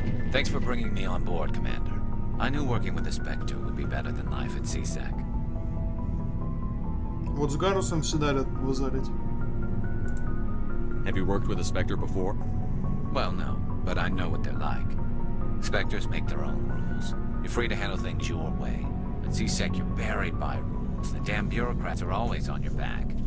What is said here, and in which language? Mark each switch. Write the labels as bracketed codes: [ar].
[en] Thanks for bringing me on board, Commander. I knew working with the Spectre would be better than life at CSAC. [ru] Вот с Гарусом всегда рад базарить. [en] Have you worked with a Spectre before? Well, no, but I know what they're like. Spectres make their own rules. You're free to handle things your way. At CSEC, you're buried by rules. The damn bureaucrats are always on your back.